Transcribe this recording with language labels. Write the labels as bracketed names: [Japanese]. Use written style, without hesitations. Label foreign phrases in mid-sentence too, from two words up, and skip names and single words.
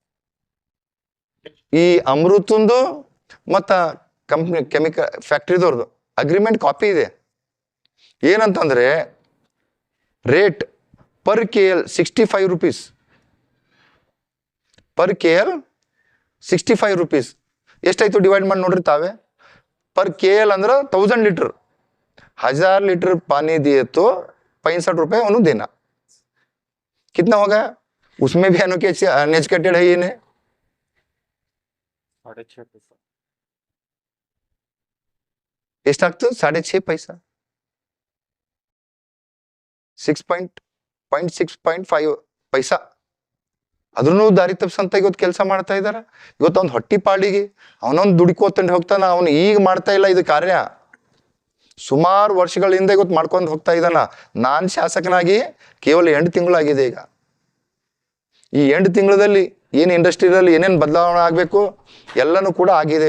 [Kannada] ಈ ಅಮೃತಂದು ಮತ್ತ [English] company chemical [Kannada] ಫ್ಯಾಕ್ಟ್ರಿದವ್ರದ್ದು [English] agreement copy [Kannada] ಇದೆ. ಏನಂತಂದರೆ [English] rate per KL 65 rupees, per KL 65 rupees. [Kannada] ಎಷ್ಟಾಯ್ತು ಡಿವೈಡ್ ಮಾಡಿ ನೋಡ್ರಿ ತಾವೇ. [Hindi] पर KL अंदर 1000 लीटर, 1000 लीटर पानी दिए तो 65 रुपए उन्होंने देना. कितना हो गया? उसमें भी अनएजुकेटेड है ये ने 6.5 पैसा. ಎಷ್ಟಾಗ್ತದೆ? 6.5 पैसा, 6.5 पैसा. [Kannada] ಅದ್ರೂ ದಾರಿ ತಪ್ಪಿಸಂತ ಇವತ್ತು ಕೆಲಸ ಮಾಡ್ತಾ ಇದಾರ. ಇವತ್ತು ಅವ್ನು ಹೊಟ್ಟಿ ಪಾಡಿಗೆ ಅವನೊಂದು ದುಡಿಕೋತಂಡು ಹೋಗ್ತಾನ. ಅವನು ಈಗ ಮಾಡ್ತಾ ಇಲ್ಲ ಇದು ಕಾರ್ಯ, ಸುಮಾರು ವರ್ಷಗಳಿಂದ ಇವತ್ತು ಮಾಡ್ಕೊಂಡು ಹೋಗ್ತಾ ಇದ್ದಾನ. ನಾನು ಶಾಸಕನಾಗಿ ಕೇವಲ 8 ತಿಂಗಳಾಗಿದೆ. ಈಗ ಈ 8 ತಿಂಗಳಲ್ಲಿ ಏನು ಇಂಡಸ್ಟ್ರಿಯಲ್ಲಿ ಏನೇನು ಬದಲಾವಣೆ ಆಗಬೇಕು ಎಲ್ಲನೂ ಕೂಡ ಆಗಿದೆ.